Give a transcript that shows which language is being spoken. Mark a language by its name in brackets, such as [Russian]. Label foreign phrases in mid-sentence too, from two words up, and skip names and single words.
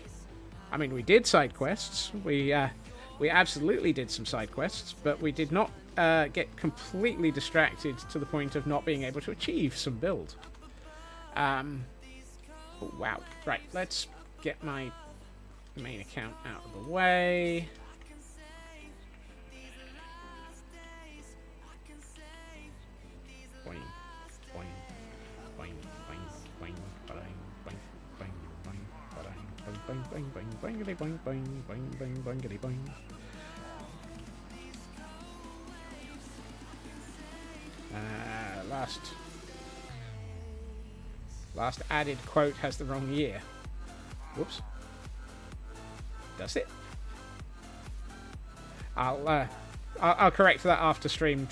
[English] I mean, we did side quests. We absolutely did some side quests, but we did not get completely distracted to the point of not being able to achieve some build. Oh, wow. Right, let's get my main account out of the way. Boing, boing, boing, boing, boing, boing, boing, boing, boing, boing, boing, boing, boingity, boing, boing, boing, boing, boingity, boing. Last added quote has the wrong year. Whoops. Does it? I'll correct that after stream.